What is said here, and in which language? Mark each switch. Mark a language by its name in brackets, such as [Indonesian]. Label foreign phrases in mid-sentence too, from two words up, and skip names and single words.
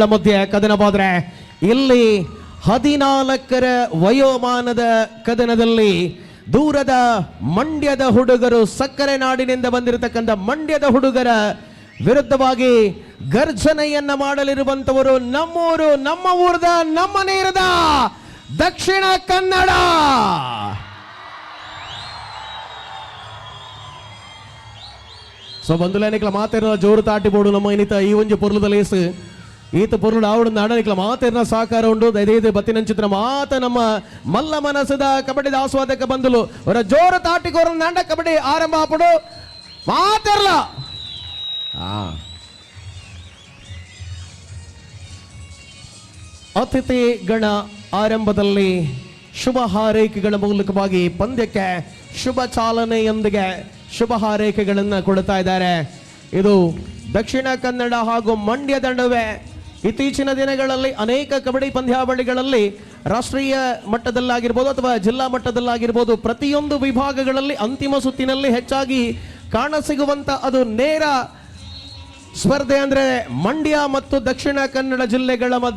[Kannada] ಮಧ್ಯೆ ಕದನವಾದರೆ ಇಲ್ಲಿ 14ರ ವಯೋಮಾನದ ಕದನದಲ್ಲಿ ದೂರದ ಮಂಡ್ಯದ ಹುಡುಗರು, ಸಕ್ಕರೆ ನಾಡಿನಿಂದ ಬಂದಿರತಕ್ಕಂಥ ಮಂಡ್ಯದ ಹುಡುಗರ ವಿರುದ್ಧವಾಗಿ ಗರ್ಜನೆಯನ್ನ ಮಾಡಲಿರುವಂತವರು ನಮ್ಮೂರು, [Tulu] ನಮ್ಮ ಊರದ, ನಮ್ಮ ನೇರದ ದಕ್ಷಿಣ ಕನ್ನಡ. ಸೊ ಬಂಧುಲೇನಿಕ್ಲ ಮಾತೇರ ಜೋರು ತಾಟಿ ಬೋಡು ನಮ್ಮ ಇನ್ನಿತ ಈ ಒಂಜಿ ಪೊರ್ಲುದ ಲೇಸು ಈತ ಪೊರ್ಲು ಆವಡು ನಾಡನಿಕ್ಲ ಮಾತೇರ್ನ ಸಹಕಾರ ಉಂಡು ದೈದೇ ಬತ್ತಿನಂಚಿತ್ರ ಮಾತ ನಮ್ಮ ಮಲ್ಲ ಮನಸ್ಸದ ಕಬಡ್ಡಿ ಆಸ್ವಾದಕ ಬಂಧುಲು ಅವರ ಜೋರು ತಾಟಿಗೋರ ನಾಂಡ ಕಬಡ್ಡಿ ಆರಂಭ ಆಪಡು ಮಾತೇರ್ಲ [Kannada] ಅತಿಥಿ ಗಣ ಆರಂಭದಲ್ಲಿ ಶುಭ ಹಾರೈಕೆಗಳ ಮೂಲಕವಾಗಿ ಪಂದ್ಯಕ್ಕೆ ಶುಭ ಚಾಲನೆಯೊಂದಿಗೆ ಶುಭ ಹಾರೈಕೆಗಳನ್ನು ಕೊಡ್ತಾ ಇದ್ದಾರೆ. ಇದು ದಕ್ಷಿಣ ಕನ್ನಡ ಹಾಗೂ ಮಂಡ್ಯ ನಡುವೆ ಇತ್ತೀಚಿನ ದಿನಗಳಲ್ಲಿ ಅನೇಕ ಕಬಡ್ಡಿ ಪಂದ್ಯಾವಳಿಗಳಲ್ಲಿ ರಾಷ್ಟ್ರೀಯ ಮಟ್ಟದಲ್ಲಾಗಿರ್ಬೋದು ಅಥವಾ ಜಿಲ್ಲಾ ಮಟ್ಟದಲ್ಲಾಗಿರ್ಬೋದು ಪ್ರತಿಯೊಂದು ವಿಭಾಗಗಳಲ್ಲಿ ಅಂತಿಮ ಸುತ್ತಿನಲ್ಲಿ ಹೆಚ್ಚಾಗಿ ಕಾಣಸಿಗುವಂತ ಅದು ನೇರ ಸ್ಪರ್ಧೆ ಅಂದ್ರೆ ಮಂಡ್ಯ ಮತ್ತು ದಕ್ಷಿಣ ಕನ್ನಡ ಜಿಲ್ಲೆಗಳ ಮಧ್ಯೆ.